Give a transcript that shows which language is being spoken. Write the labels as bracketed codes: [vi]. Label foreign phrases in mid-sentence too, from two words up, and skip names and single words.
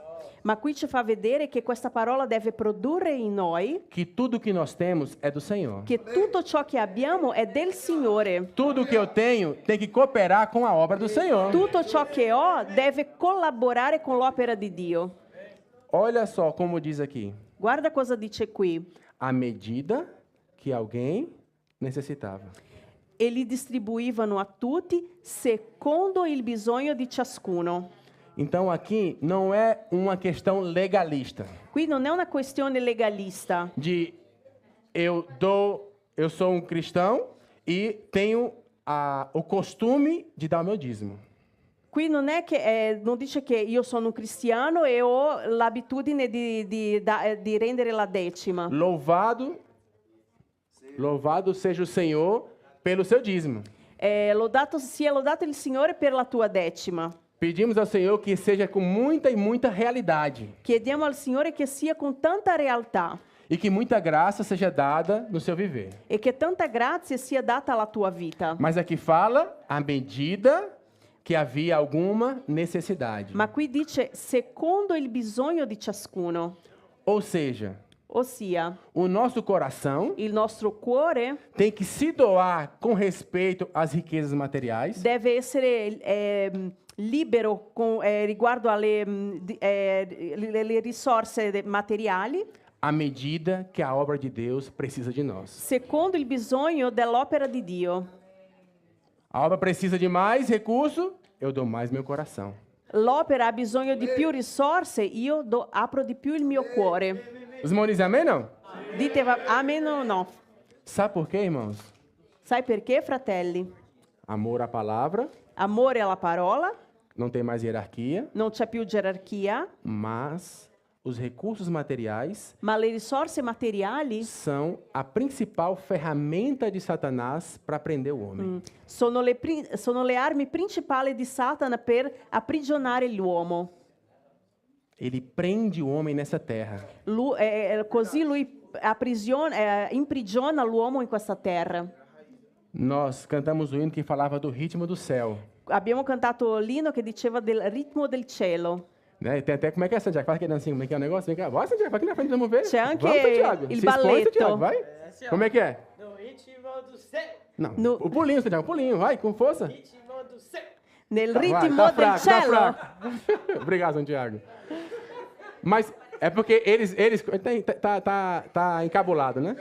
[it] Ma qui ci fa vedere che questa parola deve produrre in noi [pt] que tudo que nós temos é do Senhor. [it] che tutto ciò che abbiamo è del Signore. [pt] Tudo que eu tenho tem que cooperar com a obra do Senhor. [it] Tutto ciò che ho deve collaborare con l'opera di Dio. [pt] Olha só como diz aqui. [it] Guarda cosa dice qui. [pt] À medida que alguém necessitava. [it] E li distribuivano a tutti secondo il bisogno di ciascuno. [pt] Então aqui não é uma questão legalista. [it] Qui non è una questione legalista. [pt] De eu sou um cristão e tenho o costume de dar o meu dízimo. [it] Qui non è che non dice che io sono un cristiano e ho l'abitudine di rendere la decima. [pt] Louvado seja o Senhor pelo seu dízimo. [it] Sia lodato il Signore per la tua decima. [pt] Pedimos ao Senhor que seja com muita e muita realidade. [it] Chiediamo al Signore che sia con tanta realtà [pt] E que muita graça seja dada no seu viver. [it] e che tanta grazia sia data alla tua vita. [pt] Mas aqui fala à medida que havia alguma necessidade. [it] Ma qui dice secondo il bisogno di ciascuno. [pt] Ou seja, [it] Ossia, [pt] o nosso coração [it] il nostro cuore [pt] tem que se doar com respeito às riquezas materiais, [it] deve essere libero riguardo alle le risorse materiali, [pt] à medida que a obra de Deus precisa de nós. [it] secondo il bisogno dell'opera di Dio. [pt] A obra precisa de mais recurso, eu dou mais meu coração. [it] L'opera ha bisogno di più risorse, io apro di più il mio cuore. [pt] Os irmãos dizem amém, não? [it] Dite amen o no? [pt] Sabe por quê, irmãos? [it] Sai perché, fratelli? [pt] Amor à palavra, [it] Amore alla parola, [pt] não tem mais hierarquia, [it] non c'è più gerarchia, [pt] mas os recursos materiais [it] ma le risorse materiali [pt] são a principal ferramenta de Satanás para prender o homem. [it] sono le armi principali di Satana per aprigionare l'uomo. [pt] Ele prende o homem nessa terra. [it] Così lui imprigiona l'uomo in questa terra. [pt] Nós cantamos o hino que falava do ritmo do céu. [it] Abbiamo cantato l'inno che diceva del ritmo del cielo. [pt] Né? Tem até, como é que é, Santiago? Faz aquele dancinho, como é que é o negócio? Vem cá, bora, Santiago, vai aqui na frente, vamos ver. [it] C'è anche [pt] Vamos, Santiago. [it] il [pt] Se expõe, [it] balletto. [pt] Santiago, vai. Como é que é? Ritmo do céu. Não, [it] No- [pt] o pulinho, Santiago, o pulinho, vai, com força. Ritmo do céu. [it] Nel [pt] Vai, [it] ritmo [pt] tá [it] del [pt] fraco, tá [it] cielo. [pt] fraco. Obrigado, Santiago. Mas é porque eles tá encabulado, né?